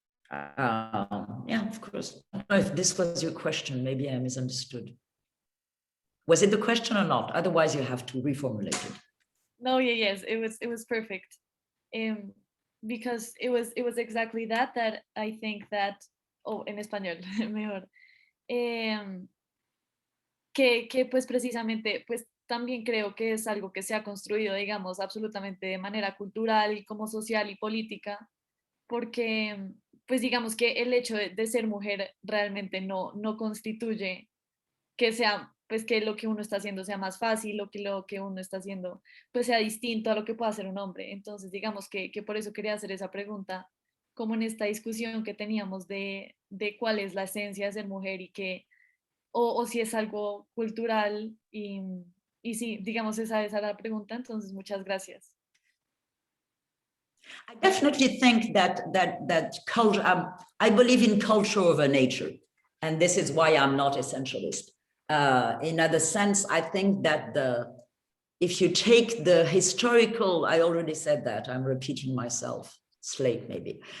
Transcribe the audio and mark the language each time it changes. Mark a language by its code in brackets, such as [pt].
[en] Yeah, of course. I don't know if this was your question, maybe I misunderstood. Was it the question or not? Otherwise you have to reformulate it. No, yes, it was perfect. Because it was exactly that I think that, [es] en español, mejor. Que pues precisamente, pues también creo que es algo que se ha construido, digamos, absolutamente de manera cultural, como social y política, porque pues digamos que el hecho de ser mujer realmente no constituye que sea, pues que lo que uno está haciendo sea más fácil o que lo que uno está haciendo pues sea distinto a lo que pueda hacer un hombre. Entonces digamos que por eso quería hacer esa pregunta, como en esta discusión que teníamos de cuál es la esencia de ser mujer y que o si es algo cultural y sí, digamos esa era la pregunta, entonces muchas gracias. [en] I definitely think that culture, I believe in culture over nature, and this is why I'm not essentialist. In other sense, I think that if you take the historical, I already said that, I'm repeating myself, slate maybe.